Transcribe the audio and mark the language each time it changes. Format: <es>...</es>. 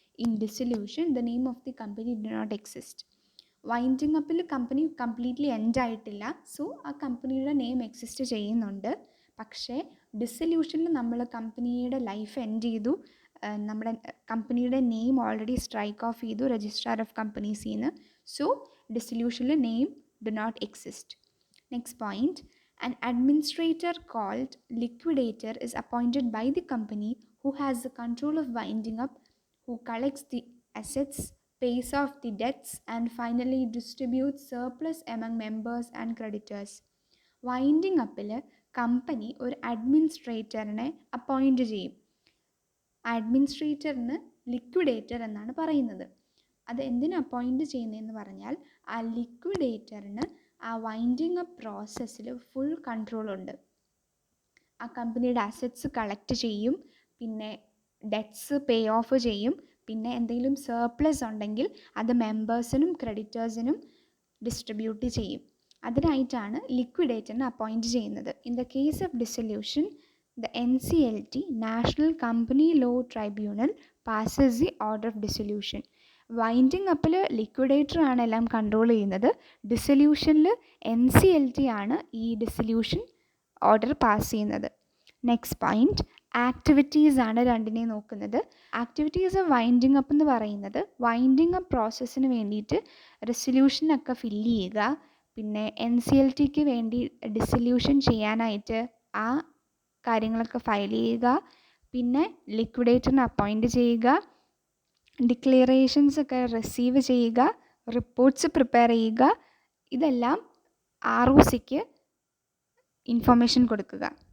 <en>In dissolution the name of the company do not exist.</en> <ml>Winding അപ്പിൽ company completely end ആയിട്ടില്ല, so ആ കമ്പനിയുടെ name exist ചെയ്യുന്നുണ്ട്. പക്ഷേ ഡിസൊല്യൂഷനിൽ നമ്മൾ കമ്പനിയുടെ ലൈഫ് എൻഡ് ചെയ്തു, നമ്മുടെ കമ്പനിയുടെ നെയിം ഓൾറെഡി സ്ട്രൈക്ക് ഓഫ് ചെയ്തു രജിസ്ട്രാർ ഓഫ് കമ്പനീസിൽ നിന്ന്.</ml> <en>So ഡിസൊല്യൂഷനിൽ name do not exist. Next point, an administrator called liquidator is appointed by the company who has the control of winding up, who collects the assets, pays off the debts and finally distributes surplus among members and creditors.</en> <ml>Winding അപ്പിൽ company ഒരു അഡ്മിനിസ്ട്രേറ്ററിനെ appoint ചെയ്യും. അഡ്മിനിസ്ട്രേറ്ററിന് liquidator എന്നാണ് പറയുന്നത്. അത് എന്തിനു appoint ചെയ്യുന്നതെന്ന് പറഞ്ഞാൽ ആ ലിക്വിഡേറ്ററിന് ആ വൈൻഡിങ് അപ്പ് പ്രോസസ്സിൽ ഫുൾ കൺട്രോളുണ്ട്. ആ കമ്പനിയുടെ അസറ്റ്സ് കളക്ട് ചെയ്യും, പിന്നെ ഡെറ്റ്സ് പേ ഓഫ് ചെയ്യും, പിന്നെ എന്തെങ്കിലും സർപ്ലസ് ഉണ്ടെങ്കിൽ അത് മെമ്പേഴ്സിനും ക്രെഡിറ്റേഴ്സിനും ഡിസ്ട്രിബ്യൂട്ട് ചെയ്യും. അതിനായിട്ടാണ് ലിക്വിഡേറ്ററിനെ അപ്പോയിൻറ്റ് ചെയ്യുന്നത്.</ml> <en>In the case of dissolution the NCLT, National Company Law Tribunal, passes the order of dissolution.</en> <ml>Winding അപ്പിൽ liquidator ആണ് എല്ലാം കൺട്രോൾ ചെയ്യുന്നത്. ഡിസൊല്യൂഷനിൽ NCLT ആണ് ഈ ഡിസൊല്യൂഷൻ ഓർഡർ പാസ് ചെയ്യുന്നത്. നെക്സ്റ്റ് പോയിൻറ്റ്, ആക്ടിവിറ്റീസ് ആണ് രണ്ടിനെയും നോക്കുന്നത്. ആക്ടിവിറ്റീസ് വൈൻഡിങ് അപ്പ് എന്ന് പറയുന്നത് വൈൻഡിങ് അപ്പ് പ്രോസസ്സിന് വേണ്ടിയിട്ട് റെസൊല്യൂഷനൊക്കെ ഫില്ല് ചെയ്യുക, പിന്നെ NCLTക്ക് വേണ്ടി ഡിസൊല്യൂഷൻ ചെയ്യാനായിട്ട് ആ കാര്യങ്ങളൊക്കെ ഫയൽ ചെയ്യുക, പിന്നെ ലിക്വിഡേറ്ററിനെ അപ്പോയിൻറ്റ് ചെയ്യുക, ഡിക്ലറേഷൻസ് ഒക്കെ റിസീവ് ചെയ്യുക, റിപ്പോർട്ട്സ് പ്രിപ്പയർ ചെയ്യുക, ഇതെല്ലാം ROCക്ക് ഇൻഫർമേഷൻ കൊടുക്കുക.</ml>